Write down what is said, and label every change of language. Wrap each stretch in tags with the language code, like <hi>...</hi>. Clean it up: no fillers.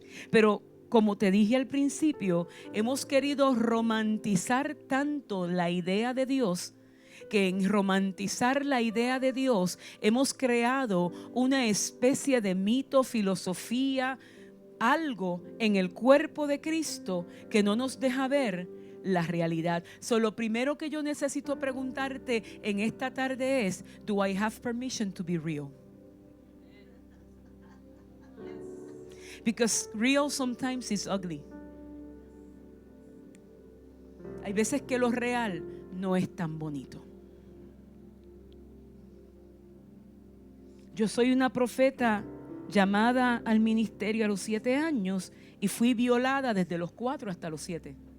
<es>Pero como te dije al principio, hemos querido romantizar tanto la idea de Dios, que en romantizar la idea de Dios hemos creado una especie de mito, filosofía, algo en el cuerpo de Cristo que no nos deja ver la realidad. Lo primero que yo necesito preguntarte en esta tarde es:</es> <en>¿Do I have permission to be real? Because real sometimes is ugly.</en> <es>Hay veces que lo real no es tan bonito. Yo soy una profeta llamada al ministerio a los 7 años y fui violada desde los 4 hasta los 7.</es>